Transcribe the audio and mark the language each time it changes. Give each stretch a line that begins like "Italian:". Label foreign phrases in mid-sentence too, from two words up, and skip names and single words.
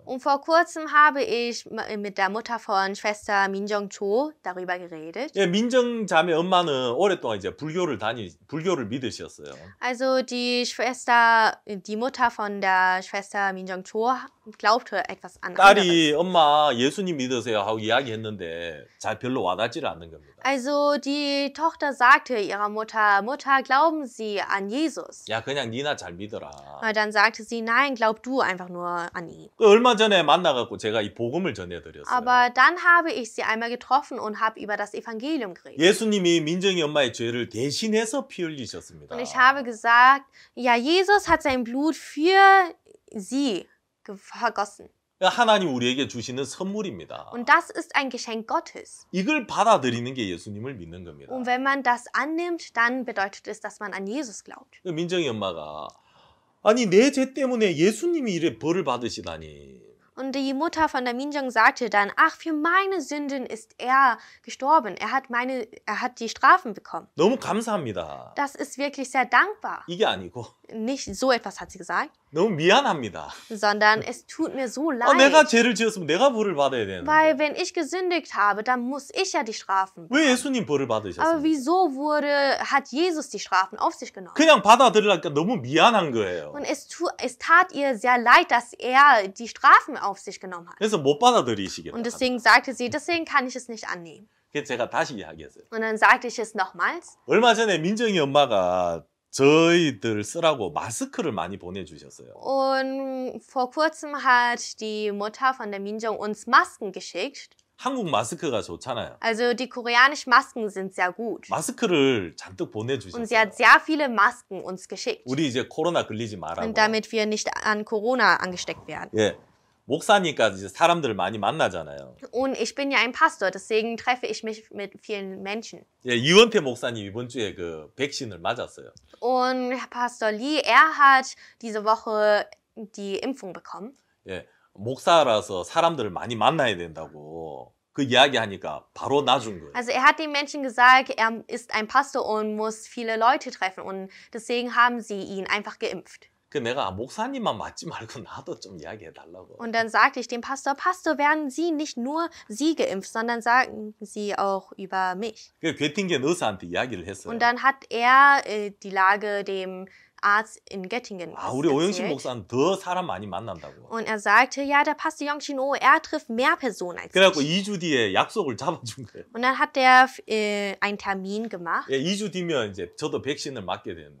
German: Und vor kurzem habe ich mit der Mutter von Schwester Minjong Cho darüber geredet.
Korean: 예, 민정 자매 엄마는 오랫동안 이제 불교를 믿으셨어요.
German: Also die Mutter von der Schwester Minjong Cho glaubte etwas an
Korean: 딸이
German: anderes.
Korean: 엄마 예수님 믿으세요 하고 이야기했는데 잘 별로 와닿지를 않는 겁니다.
German: Also die Tochter sagte ihrer Mutter, Mutter, glauben Sie an Jesus?
Korean: 야, 그냥 니나 잘 믿어라.
German: Dann sagte sie, nein, glaub du einfach nur an ihn.
Korean: 얼마 전에 만나갖고 제가 이 복음을 전해드렸어요.
German: Aber dann habe ich sie einmal getroffen und habe über das Evangelium geredet.
Korean: 예수님이 민정이 엄마의 죄를 대신해서 피 흘리셨습니다.
German: Und ich habe gesagt, ja, Jesus hat sein Blut für sie vergossen.
Korean: 하나님 우리에게 주시는 선물입니다.
German: Und das ist ein Geschenk Gottes.
Korean: 이걸 받아들이는 게 예수님을 믿는 겁니다.
German: Und wenn man das annimmt, dann bedeutet es, dass man an Jesus glaubt.
Korean: 민정이 엄마가 아니 내 죄 때문에 예수님이 이래 벌을 받으시다니.
German: Und die Mutter von der Minjong sagte dann, ach, für meine Sünden ist er gestorben. Er hat die Strafen bekommen.
Korean: 너무 감사합니다.
German: Das ist wirklich sehr dankbar.
Korean: 이게 아니고
German: Nicht so etwas hat sie gesagt,
Korean: 너무 미안합니다.
German: sondern es tut mir so
Korean: 내가
German: leid.
Korean: 죄를 지었으면 내가 벌을 받아야 되는데.
German: Weil wenn ich gesündigt habe, dann muss ich ja die Strafen
Korean: 왜
German: bekommen.
Korean: 예수님 벌을
German: Aber
Korean: 받으셨습니까?
German: wieso hat Jesus die Strafen auf sich genommen?
Korean: 그냥 받아들이려니까 너무 미안한 거예요.
German: Und es tat ihr sehr leid, dass er die Strafen auf sich genommen hat.
Korean: 그래서 못 받아들이시겠다.
German: Und deswegen sagte sie, deswegen kann ich es nicht annehmen.
Korean: 그래서 제가 다시 이야기했어요.
German: Und dann sagte ich es nochmals.
Korean: 얼마 전에 민정이 엄마가 저희들 쓰라고 마스크를 많이 보내주셨어요.
German: Und vor kurzem hat die Mutter von der Minjong uns Masken geschickt.
Korean: 한국 마스크가 좋잖아요.
German: Also die koreanischen Masken sind sehr gut.
Korean: 마스크를 잔뜩
German: Und sie
Korean: 보내주셨어요.
German: hat sehr viele Masken uns geschickt.
Korean: 우리 이제 코로나 걸리지 말라고.
German: Und damit wir nicht an Corona angesteckt werden.
Korean: 예, 목사니까 이제 사람들을 많이 만나잖아요.
German: Und ich bin ja ein Pastor, deswegen treffe ich mich mit vielen Menschen.
Korean: 예, 이원태 목사님 이번 주에 그 백신을 맞았어요.
German: Und Pastor Lee, er hat diese Woche die Impfung bekommen.
Korean: 예, 목사라서 사람들을 많이 만나야 된다고 그 이야기하니까 바로 놔준 거예요.
German: Also er hat den Menschen gesagt, er ist ein Pastor und muss viele Leute treffen. Und deswegen haben sie ihn einfach geimpft.
Korean: 그 내가 목사님만 맞지 말고 나도 좀 이야기해 달라고.
German: Und dann sagte ich dem Pastor, Pastor, werden Sie nicht nur Sie geimpft, sondern sagen Sie auch über mich.
Korean: 그 괴팅겐 의사한테 이야기를 했어요.
German: Und dann hat er die Lage dem Arzt in Göttingen
Korean: 아, 우리 오영식
German: erzählt.
Korean: 목사는 더 사람 많이 만난다고.
German: Und er sagte, ja, der Pastor Yongshin Oh, er trifft mehr Personen als
Korean: 그래갖고
German: ich.
Korean: 2주 뒤에 약속을 잡아준 거예요.
German: Und dann hat er einen Termin gemacht.
Korean: 예, 2주 뒤면 이제 저도 백신을 맞게 되는데.